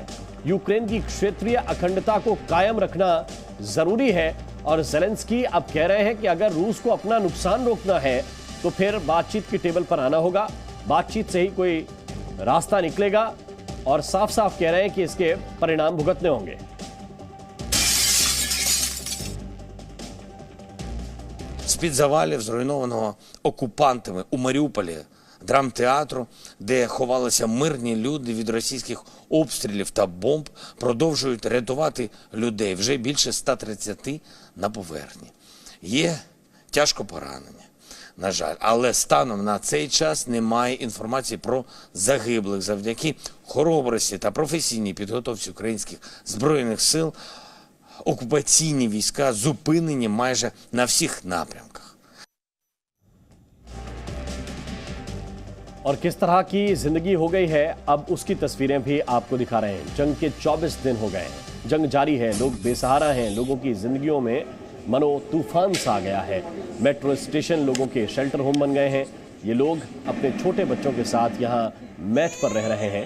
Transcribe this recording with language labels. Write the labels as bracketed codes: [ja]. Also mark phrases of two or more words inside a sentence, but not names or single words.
[hi] यूक्रेन की क्षेत्रीय अखंडता को कायम रखना जरूरी है और ज़ेलेंस्की अब कह रहे हैं कि अगर रूस को अपना नुकसान रोकना है तो फिर बातचीत की टेबल पर आना होगा, बातचीत से ही कोई रास्ता निकलेगा और साफ साफ कह रहे हैं कि इसके परिणाम भुगतने होंगे। [uk] З-під завалів, зруйнованого окупантами у Маріуполі драмтеатру, де ховалися мирні люди від російських обстрілів та бомб, продовжують рятувати людей. Вже більше 130 на поверхні. Є тяжко поранені, на жаль. Але станом на цей час немає інформації про загиблих. Завдяки хоробрості та професійній підготовці українських Збройних сил окупаційні війська зупинені майже на всіх напрямках. [hi] और किस तरह की जिंदगी हो गई है, अब उसकी तस्वीरें भी आपको दिखा रहे हैं। जंग के 24 दिन हो गए हैं, जंग जारी है, लोग बेसहारा हैं, लोगों की जिंदगियों में मनो तूफान सा आ गया है। मेट्रो स्टेशन लोगों के शेल्टर होम बन गए हैं। ये लोग अपने छोटे बच्चों के साथ यहाँ मैट पर रह रहे हैं।